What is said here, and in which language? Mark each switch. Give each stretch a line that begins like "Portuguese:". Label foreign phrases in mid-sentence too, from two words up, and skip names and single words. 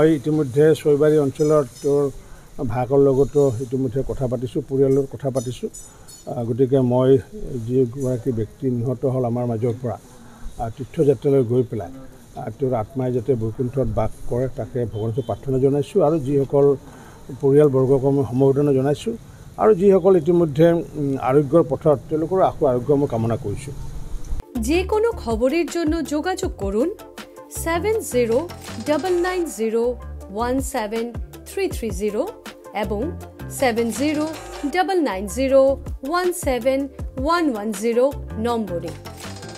Assamese: ইতিমধ্যে চৈবাৰী অঞ্চলৰ তেওঁৰ ভায়েকৰ লগতো ইতিমধ্যে কথা পাতিছোঁ পৰিয়ালৰ কথা পাতিছোঁ গতিকে মই যিগৰাকী ব্যক্তি নিহত হ'ল আমাৰ মাজৰ পৰা তীৰ্থযাত্ৰালৈ গৈ পেলাই তেওঁৰ আত্মাই যাতে বৈকুণ্ঠত বাস কৰে তাকে ভগৱানক প্ৰাৰ্থনা জনাইছোঁ আৰু যিসকল পৰিয়ালবৰ্গক মই সমবেদনা জনাইছোঁ আৰু যিসকল ইতিমধ্যে আৰোগ্যৰ পথত তেওঁলোকৰ আৰোগ্য মই কামনা কৰিছোঁ
Bangla: যে কোনো খবরের জন্য যোগাযোগ করুন 7099017330 এবং 7099017110 নম্বরে।